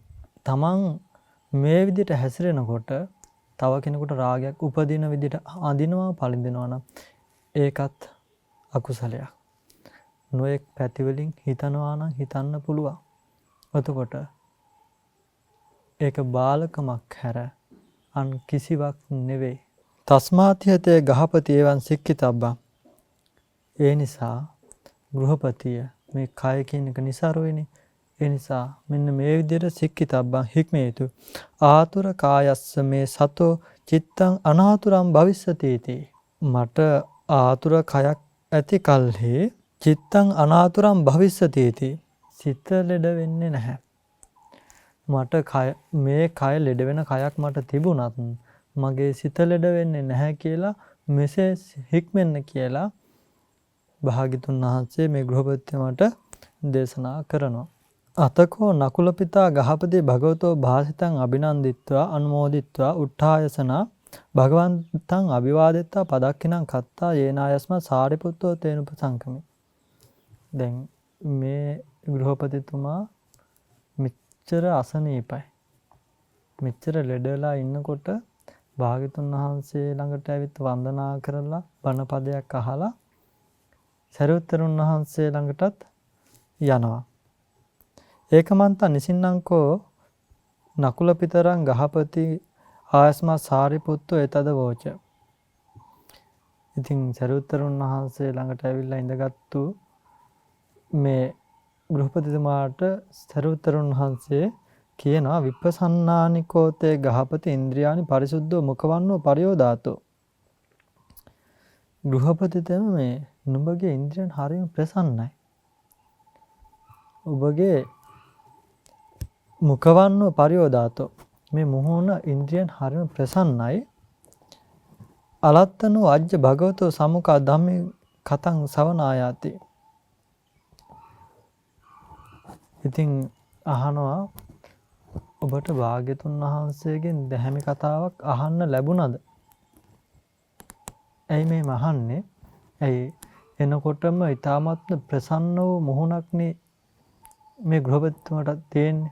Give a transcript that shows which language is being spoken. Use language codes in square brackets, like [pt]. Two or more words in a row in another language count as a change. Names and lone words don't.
[si] තමන් මේ විදිහට හැසිරෙනකොට තව කෙනෙකුට රාගයක් උපදින විදිහට අඳිනවා පළඳිනවා නම් ඒකත් අකුසලයක්. නොඑක් පැති වලින් හිතනවා නම් හිතන්න පුළුවන්. එතකොට ඒක බාලකමක් හැර අන් කිසිවක් නෙවෙයි. [pi] තස්මාතියතේ ගහපති එවං සික්කිතබ්බං [si] ඒ නිසා ගෘහපතිය මේ කය කියන එක નિસાරුයිනේ. ඒ නිසා මෙන්න මේ විදිහට සික්කිතබ්බං හික්මිය යුතු. [pi] ආතුර කායස්ස මේ සතෝ චිත්තං අනාතුරං භවිස්සති इति. [si] මට ආතුර කයක් ඇති කල්හි [pi] චිත්තං අනාතුරං භවිස්සති इति. [si] සිත ලෙඩ වෙන්නේ නැහැ. මට මේ කය ලෙඩ වෙන කයක් මට තිබුණත් මගේ සිත ලෙඩ වෙන්නේ නැහැ කියලා මෙසේ හික්මෙන්න කියලා භාග්‍යතුන් වහන්සේ මේ ගෘහපතියමට දේශනා කරනවා. [pi] අතකෝ නකුල පිතා ගහපති භගවතෝ භාසිතං අභිනන්දිත්වා අනුමෝදිත්වා උට්ඨායසනා භගවන්තං අභිවාදෙත්තා පදක්ඛිනං කත්තා යේනායස්ම සාරිපුත්තෝ තේනුපසංකමි. [si] දැන් මේ ගෘහපතිතුමා මෙච්චර අසනීපයි. මෙච්චර ලෙඩලා ඉන්නකොට භාග්‍යතුන් වහන්සේ ළඟට ඇවිත් වන්දනා කරලා බණ පදයක් අහලා සරියුත්තරුන් වහන්සේ ළඟටත් යනවා. [pi] ඒකමන්ත නිසින්නංකෝ නකුල පිතරං ගහපති ආයස්මා සාරිපුත්තෝ එතද වෝච. [si] ඉතින් සරියුත්තරුන් වහන්සේ ළඟට ඇවිල්ලා ඉඳගත්තු මේ ගෘහපතිතුමාට සරියුත්තරුන් වහන්සේ කියනවා [pi] විපස්සන්නානිකෝතේ ගහපති ඉන්ද්‍රියානි පරිසුද්ධෝ මුඛවන්නෝ පරියෝදාතෝ. [si] ගෘහපතිතම මේ නුඹගේ ඉන්ද්‍රියන් හරියම ප්‍රසන්නයි. [pi] ඔබගේ මුඛවන්නෝ පරියෝදාතෝ. [si] මේ මුහුණ ඉන්ද්‍රියන් හරියම ප්‍රසන්නයි. [pi] අලත්තනෝ අජ්ජ භගවතෝ සමුඛා ධම්මේ කතං සවනායාති. [si] ඉතින් අහනවා ඔබට භාග්‍යතුන් වහන්සේගෙන් දැහැමි කතාවක් අහන්න ලැබුණද? ඇයි මේ අහන්නේ? ඇයි එනකොටම ඊ타මත්ම ප්‍රසන්න වූ මුහුණක්නේ මේ ගෘහපතිතුමාට තියෙන්නේ.